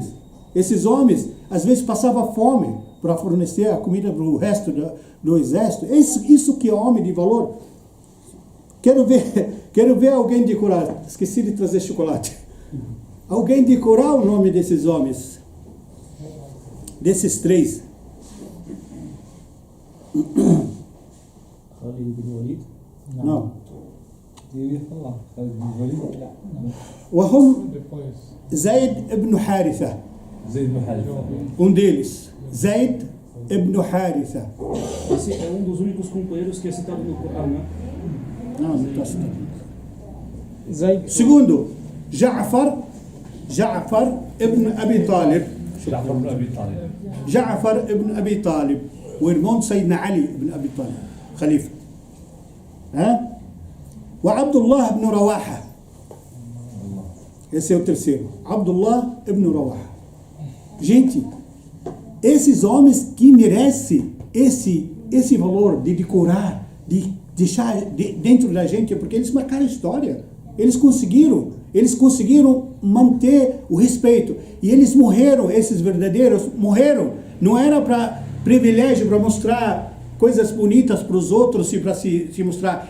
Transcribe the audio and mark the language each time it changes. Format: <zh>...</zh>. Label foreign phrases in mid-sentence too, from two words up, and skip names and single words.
<pt>Esses homens, às vezes, passavam fome para fornecer a comida para o resto do exército. Isso que é homem de valor. Quero ver alguém decorar. Esqueci de trazer chocolate. Alguém decorar o nome desses homens. Desses 3. Khalid bin Walid? Não. Eu ia falar. Khalid bin Walid? Não. وهم Depois. Zaid ibn Haritha. Zayd bin Haritha. Um deles. Zaid ibn Haritha. Esse é um dos únicos companheiros que é citado no Corão, né? Não está citado. Zayd. Segundo, Ja'far ibn Abi Talib. Ja'far ibn Abi Talib. O irmão de Sayyidina Ali ibn Abi Talib. Khalifa. وعبد ibn Rawaha. Esse é o terceiro. Abdullah ibn Rawaha. Gente, esses homens que merecem esse valor de decorar, de deixar dentro da gente, porque eles marcaram a história. Eles conseguiram manter o respeito. E eles morreram, esses verdadeiros morreram. Não era para privilégio, para mostrar coisas bonitas para os outros e para se mostrar.</pt>